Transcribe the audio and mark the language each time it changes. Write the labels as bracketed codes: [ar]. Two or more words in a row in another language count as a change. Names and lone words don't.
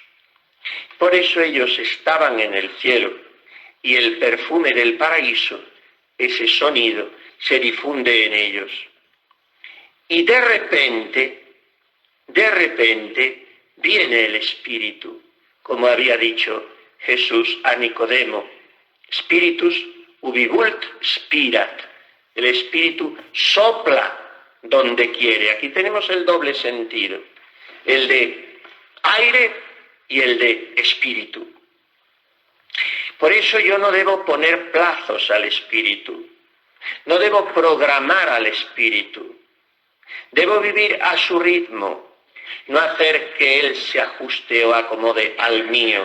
[es] Por eso ellos estaban en el cielo y el perfume del paraíso, ese sonido, se difunde en ellos. Y de repente viene el Espíritu, como había dicho Jesús a Nicodemo, [la] Spiritus ubi vult spirat, [es] el Espíritu sopla donde quiere. Aquí tenemos el doble sentido, el de aire y el de espíritu. Por eso yo no debo poner plazos al Espíritu, no debo programar al Espíritu, debo vivir a su ritmo, no hacer que Él se ajuste o acomode al mío.